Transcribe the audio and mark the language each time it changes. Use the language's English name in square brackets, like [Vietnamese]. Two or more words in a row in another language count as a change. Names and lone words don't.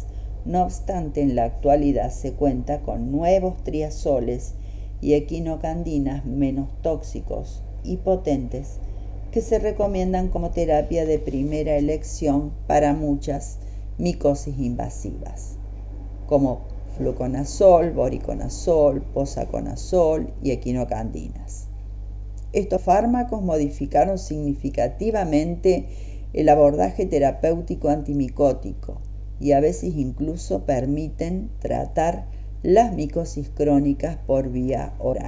[Spanish] No obstante, en la actualidad se cuenta con nuevos triazoles y equinocandinas menos tóxicos y potentes que se recomiendan como terapia de primera elección para muchas micosis invasivas, como fluconazol, boriconazol, posaconazol y equinocandinas. Estos fármacos modificaron significativamente el abordaje terapéutico antimicótico y a veces incluso permiten tratar las micosis crónicas por vía oral.